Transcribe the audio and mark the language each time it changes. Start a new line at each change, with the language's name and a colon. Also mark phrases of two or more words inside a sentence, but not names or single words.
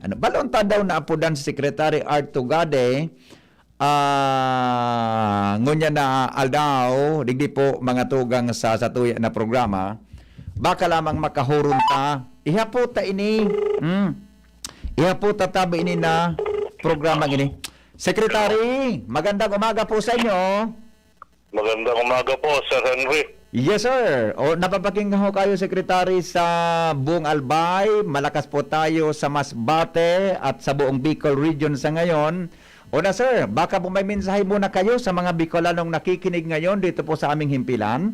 Bikol: Ano balonta daw na apudan si Secretary Art Tugade ngunya na aldaw, digdi po mga tugang sa satuya na programa, baka lamang makahurun ta. Ihapot ta ini. Ihapot ta tabi ini na programa ini.
Filipino: Secretary, magandang umaga po sa inyo. Magandang umaga po, Sir Henry.
English: Yes, sir.
Filipino: O, napapakinggan ho kayo, Secretary, sa buong Albay. Malakas po tayo sa Masbate at sa buong Bicol region sa ngayon. O na, sir, baka po may mensahe muna kayo sa mga Bicolanong nakikinig ngayon dito po sa aming himpilan.